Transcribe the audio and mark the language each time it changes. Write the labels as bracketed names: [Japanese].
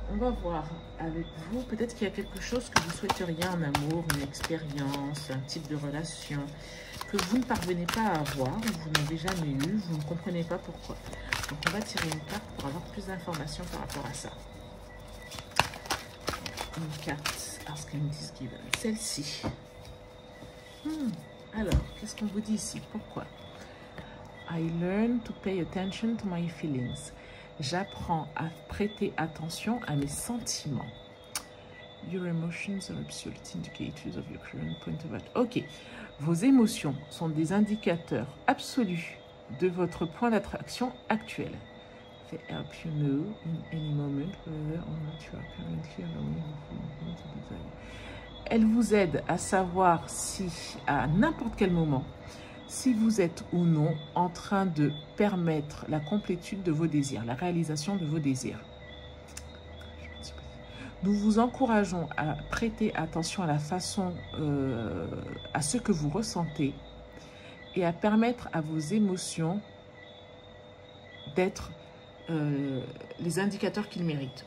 [French] On va voir avec vous. Peut-être qu'il y a quelque chose que vous souhaiteriez en amour, une expérience, un type de relation que vous ne parvenez pas à avoir, vous n'avez jamais eu, vous ne comprenez pas pourquoi. Donc, on va tirer une carte pour avoir plus d'informations par rapport à ça. Une carte. [English] Ask and is given. [French] Celle-ci. Alors, qu'est-ce qu'on vous dit ici? Pourquoi? [English] I learn to pay attention to my feelings. [French] J'apprends à prêter attention à mes sentiments. [English] Your emotions are absolute indicators of your current point of view. [French] Ok, vos émotions sont des indicateurs absolus de votre point d'attraction actuel. [English] They help you know in any moment whether or not you are currently allowing your to desire. [French] Elle vous aide à savoir si, à n'importe quel moment, si vous êtes ou non en train de permettre la complétude de vos désirs, la réalisation de vos désirs. Nous vous encourageons à prêter attention à la façon, à ce que vous ressentez et à permettre à vos émotions d'être les indicateurs qu'ils méritent.